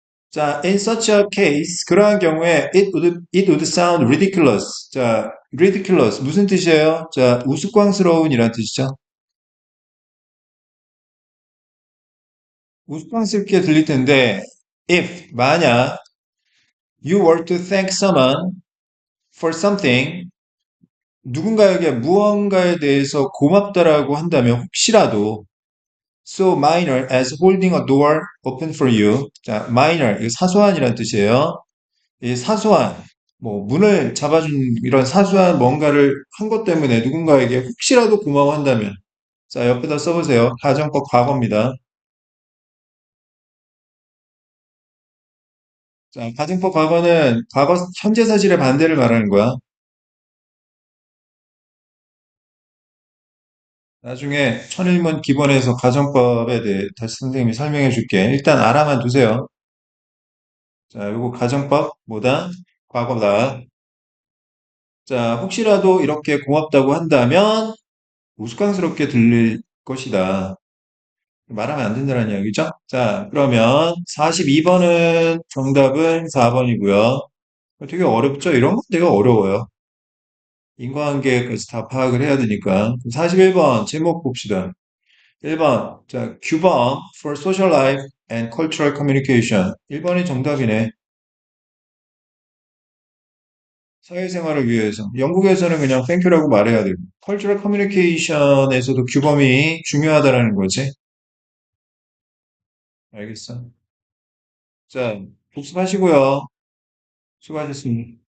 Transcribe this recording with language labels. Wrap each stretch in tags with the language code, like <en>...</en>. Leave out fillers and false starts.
<en>자, in such a case,</en> <ko>그러한 경우에</ko> <en>it would sound ridiculous.</en> <ko>자, ridiculous 무슨 뜻이에요? 자, 우스꽝스러운이란 뜻이죠. 우스꽝스럽게 들릴 텐데,</ko> <en>if 만약 you were to thank someone for something,</en> <ko>누군가에게 무언가에 대해서 고맙다라고 한다면 혹시라도</ko> <en>so minor as holding a door open for you.</en> <ko>자, minor 이거 사소한이란 뜻이에요. 이 사소한, 뭐, 문을 잡아준 이런 사소한 뭔가를 한 것 때문에 누군가에게 혹시라도 고마워한다면, 자, 옆에다 써보세요. 가정법 과거입니다. 자, 가정법 과거는 과거 현재 사실의 반대를 말하는 거야. 나중에 천일문 기본에서 가정법에 대해 다시 선생님이 설명해 줄게. 일단 알아만 두세요. 자, 요거 가정법 뭐다? 과거다. 자, 혹시라도 이렇게 고맙다고 한다면 우스꽝스럽게 들릴 것이다. 말하면 안 된다는 이야기죠? 자, 그러면 42번은 정답은 4번이고요. 되게 어렵죠? 이런 건 되게 어려워요. 인과관계까지 다 파악을 해야 되니까. 41번 제목 봅시다.</ko> <en>1번, 자, 규범 for social life and cultural communication.</en> <ko>1번이 정답이네. 사회생활을 위해서. 영국에서는 그냥 땡큐라고 말해야 되고. 컬처럴 커뮤니케이션에서도 규범이 중요하다라는 거지. 알겠어. 자, 복습하시고요. 수고하셨습니다.</ko>